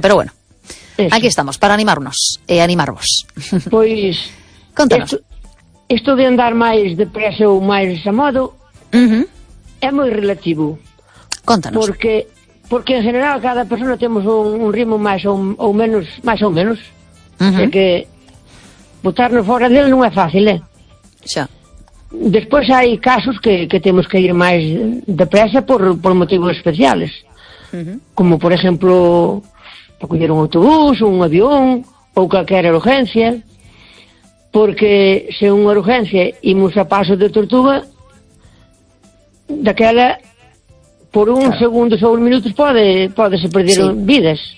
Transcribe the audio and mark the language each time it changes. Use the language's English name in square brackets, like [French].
[Galician] Pero bueno, aquí estamos, para animarnos e animarvos. Pues... contanos. [Spanish] Esto de andar más depresa o más amado es muy relativo. [Galician] Contanos. [Spanish] Porque en general cada persona tenemos un ritmo más o menos. Así que... [Galician] botarnos fora dele non é fácil, é? Xa. Despois hai casos que temos que ir máis depresa por motivos especiales. Como, por exemplo, para coñer un autobús, un avión, ou calquera urgencia. Porque se unha urgencia imos a paso de tortuga, daquela, por un segundo ou un minuto, pode se perder vidas.